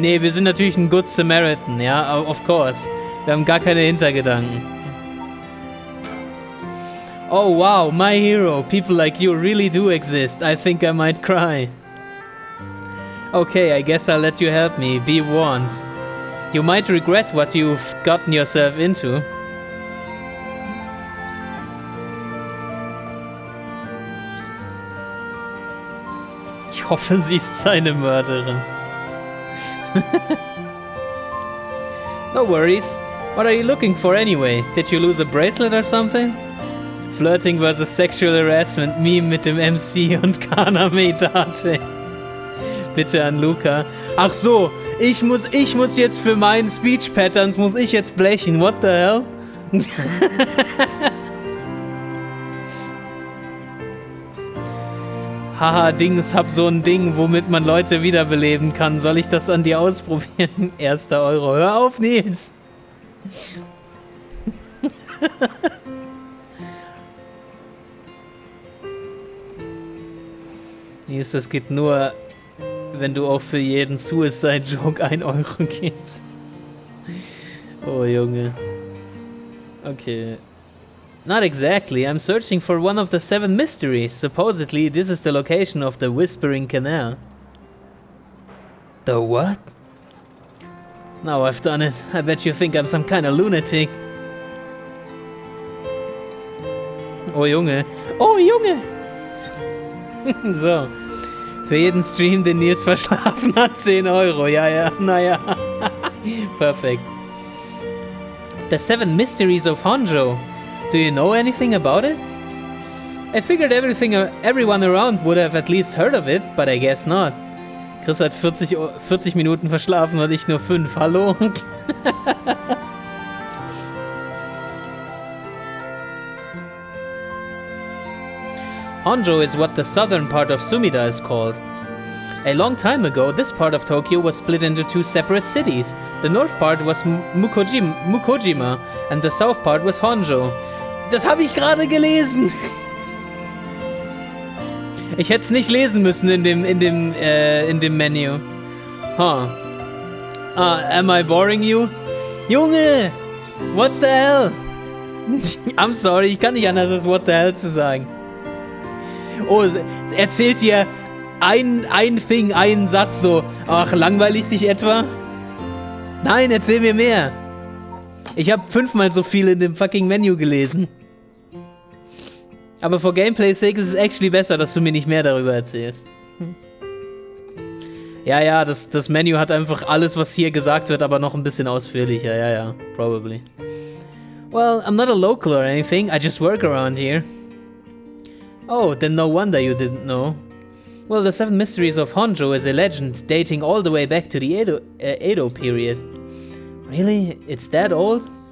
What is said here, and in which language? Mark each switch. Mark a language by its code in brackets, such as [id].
[de] Nee, wir sind natürlich ein Good Samaritan, ja, [en] of course. [de] Wir haben gar keine Hintergedanken. [en] Oh wow, my hero. People like you really do exist. I think I might cry. Okay, I guess I'll let you help me. Be warned. You might regret what you've gotten yourself into. [de] Ich hoffe, sie ist seine Mörderin. [en] No worries. What are you looking for anyway? Did you lose a bracelet or something? [de] Flirting versus Sexual Harassment Meme mit dem MC und Kaname Date. Bitte an Luca. Ach so, ich muss jetzt für meinen Speech Patterns muss ich jetzt blechen. [en] What the hell? [de] Haha, Dings, hab so ein Ding, womit man Leute wiederbeleben kann. Soll ich das an dir ausprobieren? 1. Euro. Hör auf, Nils! Nils, das geht nur, wenn du auch für jeden Suicide-Joke 1 Euro gibst. Oh, Junge. Okay. [en] Not exactly. I'm searching for one of the 7 mysteries. Supposedly, this is the location of the Whispering Canal. The what? Now I've done it. I bet you think I'm some kind of lunatic. [de] Oh Junge. Oh Junge! So. Für jeden Stream, den Nils verschlafen hat, 10 Euro. Ja, ja, naja. Perfekt. The 7 Mysteries of Honjo. [en] Do you know anything about it? I figured everyone around would have at least heard of it, but I guess not. [de] Chris hat 40 Minuten verschlafen und ich nur 5. Hallo? [en] Honjo is what the southern part of Sumida is called. A long time ago, this part of Tokyo was split into 2 separate cities. The north part was Mukojima and the south part was Honjo. [de] Das habe ich gerade gelesen. Ich hätte es nicht lesen müssen in dem Menü. [en] Huh. Am I boring you? Junge! What the hell? I'm sorry, [de] ich kann nicht anders als [en] what the hell [de] zu sagen. Oh, es erzählt dir einen Satz so. Ach, langweilig dich etwa? Nein, erzähl mir mehr. Ich habe 5-mal so viel in dem fucking Menü gelesen. Aber [en] for Gameplay sake [de] ist es actually besser, dass du mir nicht mehr darüber erzählst. Ja, das Menü hat einfach alles, was hier gesagt wird, aber noch ein bisschen ausführlicher. Ja, probably. [en] Well, I'm not a local or anything, I just work around here. Oh, then no wonder you didn't know. Well, the 7 Mysteries of Honjo is a legend dating all the way back to the Edo period. Really? It's that old?